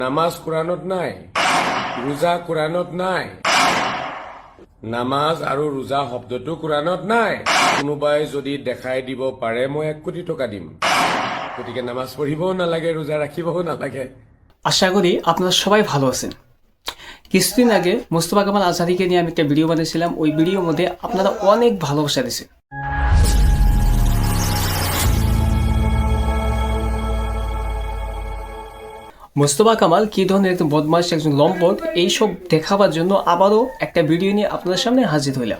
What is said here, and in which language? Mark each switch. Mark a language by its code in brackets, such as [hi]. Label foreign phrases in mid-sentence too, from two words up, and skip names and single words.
[as] নামাজ কোরআনত নাই, ৰোজা কোরআনত নাই, নামাজ আৰু ৰোজা শব্দটো কোরআনত নাই। কোনোবাই যদি দেখাই দিব পাৰে মই 1 কোটি টকা দিম। গতিকে নামাজ পঢ়িবও নালাগে, ৰোজা রাখিবও নালাগে। [bn] আশা করি আপনারা সবাই ভালো আছেন। কিছুদিন আগে মোস্তফা কামাল আজহারিকে নিয়ে আমি একটা ভিডিও বানিয়েছিলাম। ওই ভিডিওর মধ্যে আপনারা অনেক ভালোবাসা দিয়েছেন। মোস্তফা কামাল কি ধরনের একজন বদমাশ, একজন লম্পট, এইসব দেখাবার জন্য আবারও একটা ভিডিও নিয়ে আপনাদের সামনে হাজির হইলাম।